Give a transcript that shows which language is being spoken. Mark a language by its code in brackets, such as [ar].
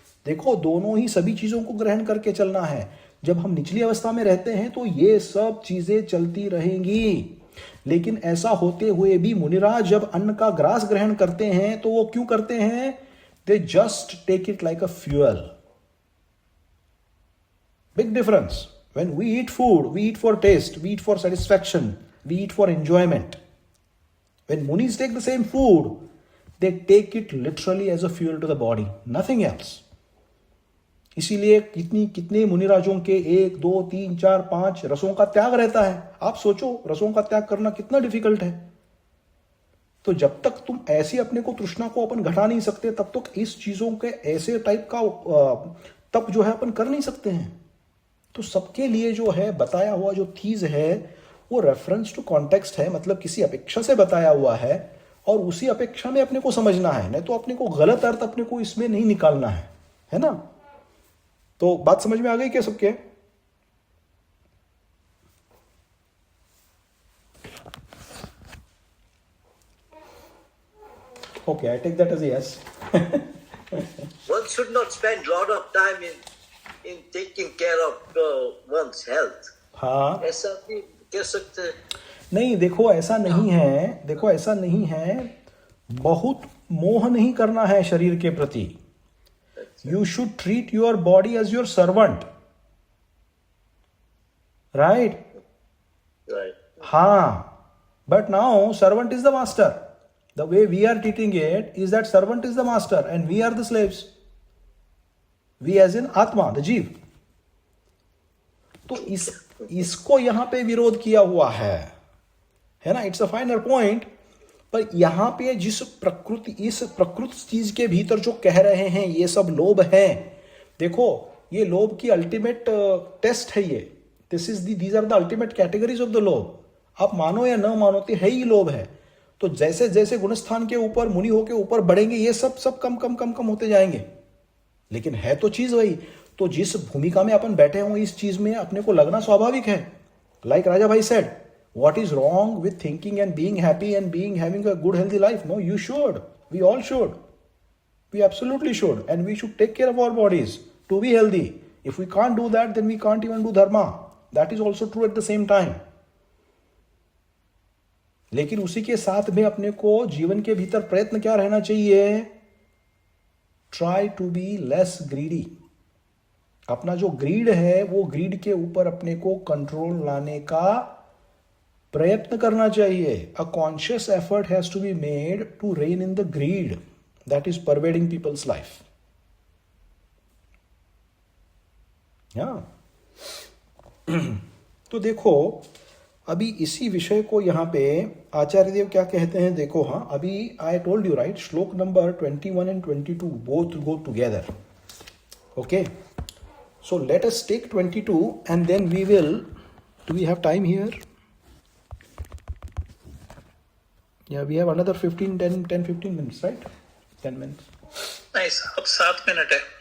[hi] देखो, दोनों ही सभी चीजों को ग्रहण करके चलना है। जब हम निचली अवस्था में रहते हैं तो ये सब चीजें चलती रहेंगी, लेकिन ऐसा होते हुए भी मुनिराज जब अन्न का ग्रास ग्रहण करते हैं तो वो क्यों करते हैं? [en] They just take it like a fuel. Big difference. When we eat food, we eat for taste, we eat for satisfaction, we eat for enjoyment. When munis take the same food, they take it literally as a fuel to the body, nothing else. [hi] इसीलिए कितने मुनिराजों के 1, 2, 3, 4, 5 रसों का त्याग रहता है। आप सोचो रसों का त्याग करना कितना डिफिकल्ट है। तो जब तक तुम ऐसे अपने को तृष्णा को अपन घटा नहीं सकते, तब तक इस चीजों के ऐसे टाइप का तप जो है अपन कर नहीं सकते हैं। तो सबके लिए जो है बताया हुआ जो चीज है वो रेफरेंस टू कॉन्टेक्स्ट है, मतलब किसी अपेक्षा से बताया हुआ है और उसी अपेक्षा में अपने को समझना है, नहीं तो अपने को गलत अर्थ अपने को इसमें नहीं निकालना है ना? तो बात समझ में आ गई क्या सबके? [en] Okay, I take that as a yes. One should not spend a lot of time in taking care of one's health. [hi] हाँ, ऐसा भी कह सकते हैं। नहीं, देखो ऐसा नहीं है, बहुत मोह नहीं करना है शरीर के प्रति। [en] You should treat your body as your servant, right? Right. हाँ, but now servant is the master. The way we are treating it is that servant is the master and we are the slaves. We as in atma, the jiva. [hi] तो इसको यहां पे विरोध किया हुआ है ना? [en] it's a final point [hi] पर यहाँ पे जिस इस प्रकृत चीज के भीतर जो कह रहे हैं ये सब लोभ है, देखो ये लोभ की अल्टीमेट टेस्ट है ये। [en] these are the ultimate categories of the [hi] लोभ। आप मानो या न मानो तो है ही लोभ है। तो जैसे जैसे गुणस्थान के ऊपर मुनि होके ऊपर बढ़ेंगे ये सब कम कम कम कम होते जाएंगे, लेकिन है तो चीज वही। तो जिस भूमिका में अपन बैठे हों इस चीज में अपने को लगना स्वाभाविक है। [en] Like Raja भाई said, what is wrong with thinking and being happy and having a good healthy life? No, you should. We all should. We absolutely should. And we should take care of our bodies to be healthy. If we can't do that, then we can't even do dharma. That is also true at the same time. [hi] लेकिन उसी के साथ में अपने को जीवन के भीतर प्रयत्न क्या रहना चाहिए? [en] Try to be less greedy. [hi] अपना जो ग्रीड है वो ग्रीड के ऊपर अपने को कंट्रोल लाने का प्रयत्न करना चाहिए। [en] A conscious effort has to be made to rein in the greed that is pervading people's life. [hi] तो देखो अभी इसी विषय को यहां पे आचार्य देव क्या कहते हैं, देखो। [en] हाँ, अभी I told you right, shloka number 21 and 22 both go together. Okay, so let us take 22 and then we will, do we have time here? Yeah, we have another 10-15 minutes, right? 10 minutes. [hi] Nice. अब 7 minute है.